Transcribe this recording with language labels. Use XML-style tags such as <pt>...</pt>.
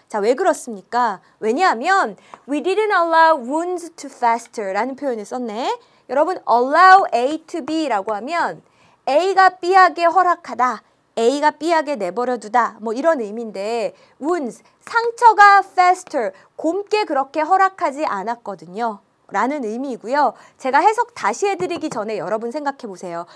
<ko>자, 왜 그렇습니까? 왜냐하면</ko> <en>we didn't allow wounds to fester</en> <ko>라는 표현을 썼네. 여러분 allow A to B라고 하면 A가 B에게 허락하다. A가 B에게 내버려두다 뭐 이런 의미인데 wounds, 상처가 fester, 곪게 그렇게 허락하지 않았거든요. 라는 의미이고요. 제가 해석 다시 해드리기 전에 여러분 생각해 보세요.</ko>